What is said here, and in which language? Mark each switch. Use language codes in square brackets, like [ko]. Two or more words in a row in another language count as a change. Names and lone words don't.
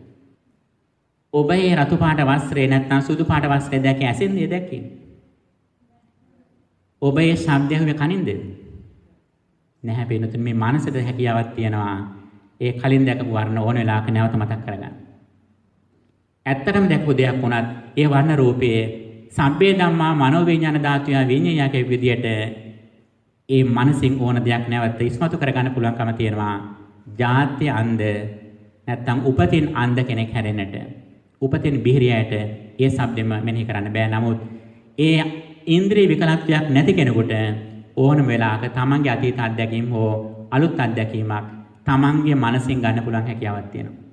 [si] ඔබ ඒ රතු පාට වස්ත්‍රේ නැත්නම් සුදු පාට වස්ත්‍රය දැක්කේ ඇසින්ද දැක්කේ? ඔබ ඒ ශබ්දය හුවේ කනින්ද? නැහැ පින්නතුනි මේ මනසට හැකියාවක් තියෙනවා. ඒ කලින් දැකපු වර්ණ ඕන වෙලාවක නැවත මතක් කරගන්න. ඇත්තටම දැකපු දෙයක් වුණත් ඒ වර්ණ රූපයේ [pi] සබ්බේ ධම්මා [si] මනෝවිඤ්ඤාණ ධාතුය විඤ්ඤාණයක විදියට ඒ මනසින් ඕන දෙයක් නැවත ඉස්මතු කරගන්න පුළුවන්කම තියෙනවා. ජාත්‍ය අන්ධ නැත්නම් උපතින් අන්ධ කෙනෙක් හැරෙන්නට උපතින් බිහිරියට ඒ શબ્දෙම මෙනෙහි කරන්න බෑ. නමුත් ඒ ඉන්ද්‍රිය විකලත්වයක් නැති කෙනෙකුට ඕනම වෙලාවක තමන්ගේ අතීත අත්දැකීම් හෝ අලුත් අත්දැකීමක් තමන්ගේ මනසින් ගන්න පුළුවන් හැකියාවක් තියෙනවා.